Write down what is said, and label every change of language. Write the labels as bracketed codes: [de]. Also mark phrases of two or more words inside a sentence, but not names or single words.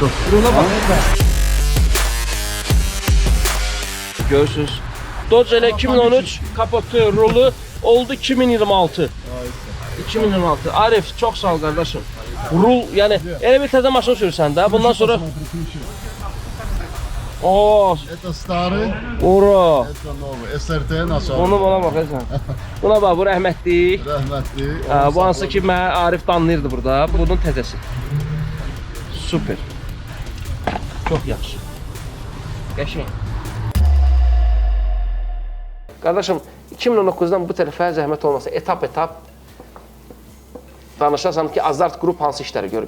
[az] Rula bax sən. Görürsüz. Dodge elə 2013 kapotu, rulu oldu 2026. 2026. Arif, çox sağ ol qardaşım. Rul, yəni elə bir təzə maşın sürsən də, bundan sonra [ru] Это старый, [az] ora. [ru] это новый. [tr] SRT nasıl? [az] Onu bana bax sən. Buna bax, bu rəhmətli. Rəhmətli. Bu hansı ki mən Arif danlayırdı burada. Bunun təzəsi. Super. Çox yaxşı. Qəşəng. Qardaşım, 2019-dan bu tərəfə zəhmət olmasa etap danışasan ki, Azart qrup hansı işləri görüb?